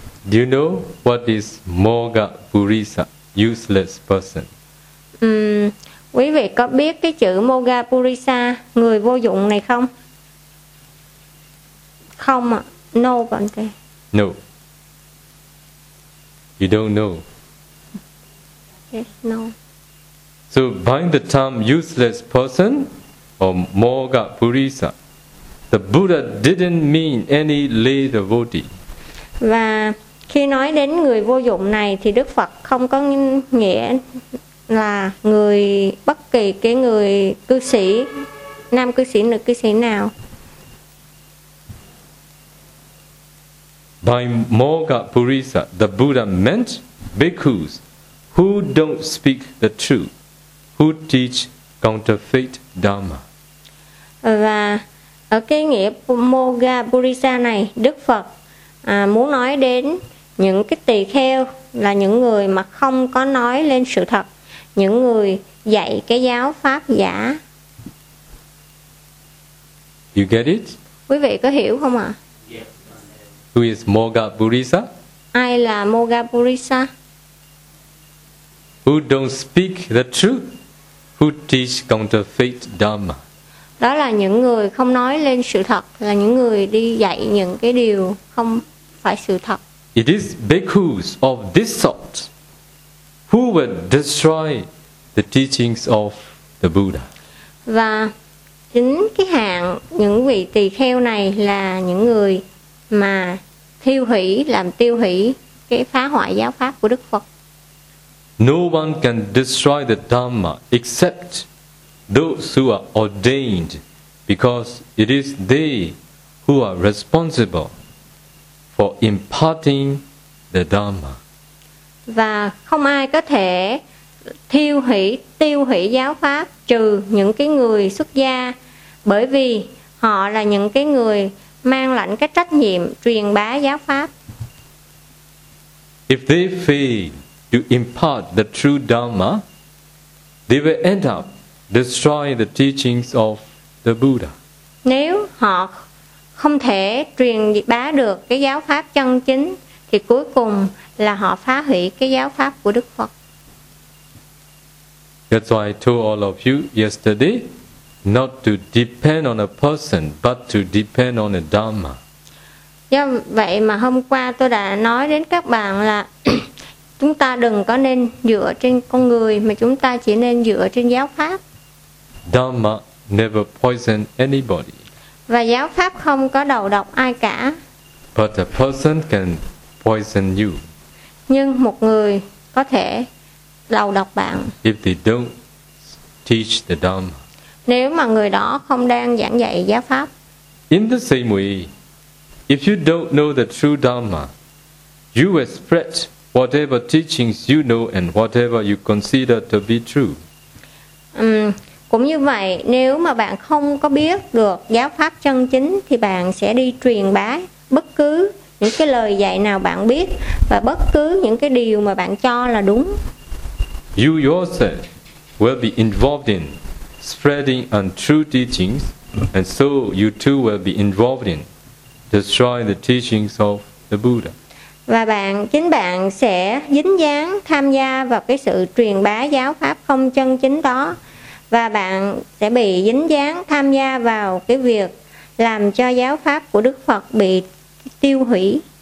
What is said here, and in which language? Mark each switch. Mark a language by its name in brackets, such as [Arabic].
[English] Do you know what is Moga Purisa? Useless person. [Vietnamese] Quý vị có biết cái chữ Moga Purisa, người vô dụng này không? Không ạ. [English] No, [Vietnamese] bạn kia. [English] No. You don't know. Yes, no. So by the term useless person or Moga Purisa, the Buddha didn't mean any lay devotee. [Vietnamese] Và khi nói đến người vô dụng này thì Đức Phật không có nghĩa là người, bất kỳ cái người cư sĩ, nam cư sĩ, nữ cư sĩ nào. [English] By Moga Purisa, the Buddha meant bhikkhus who don't speak the truth, who teach counterfeit Dharma. [Vietnamese] Và ở cái nghĩa Moga Purisa này, Đức Phật muốn nói đến những cái tỳ kheo, là những người mà không có nói lên sự thật, những người dạy cái giáo pháp giả. [English] You get it? [Vietnamese] Quý vị có hiểu không ạ? [English] Yeah. Who is Moga Purisa? [Vietnamese] Ai là Moga Purisa? [English] Who don't speak the truth, who teach counterfeit Dharma. [Vietnamese] Đó là những người không nói lên sự thật, là những người đi dạy những cái điều không phải sự thật. [English] It is bhikkhus of this sort who will destroy the teachings of the Buddha. [Vietnamese] Và chính cái hạng những vị tỳ kheo này là những người mà thiêu hủy, làm tiêu hủy cái phá hoại giáo pháp của Đức Phật. [English] No one can destroy the Dhamma except those who are ordained, because it is they who are responsible for imparting the Dhamma. [Vietnamese] Và không ai có thể tiêu hủy giáo pháp trừ những cái người xuất gia, bởi vì họ là những cái người mang lãnh cái trách nhiệm truyền bá giáo pháp. [English] If they fail to impart the true Dhamma, they will end up destroying the teachings of the Buddha. [Vietnamese] Nếu họ không thể truyền bá được cái giáo pháp chân chính thì cuối cùng là họ phá hủy cái giáo pháp của Đức Phật. [English] That's why I told all of you yesterday not to depend on a person but to depend on a Dhamma. [Vietnamese] Do vậy mà hôm qua tôi đã nói đến các bạn là chúng ta đừng có nên dựa trên con người mà chúng ta chỉ nên dựa trên giáo pháp. [English] Dhamma never poison anybody. [Vietnamese] Và giáo pháp không có đầu độc ai cả. [English] But a person can poison you. [Vietnamese] Nhưng một người có thể đầu độc bạn. [English] If they don't teach the Dhamma. [Vietnamese] Nếu mà người đó không đang giảng dạy giáo pháp. [English] In the same way, if you don't know the true Dhamma, you will spread whatever teachings you know and whatever you consider to be true. [Vietnamese] Cũng như vậy, nếu mà bạn không có biết được giáo pháp chân chính thì bạn sẽ đi truyền bá bất cứ những cái lời dạy nào bạn biết và bất cứ những cái điều mà bạn cho là đúng. [English] You yourself will be involved in spreading untrue teachings, and so you too will be involved in destroying the teachings of the Buddha. [Vietnamese] Và bạn, chính bạn sẽ dính dáng tham gia vào cái sự truyền bá giáo pháp không chân chính đó, và bạn sẽ bị dính dáng tham gia vào cái việc làm cho giáo pháp của Đức Phật bị tiêu hủy.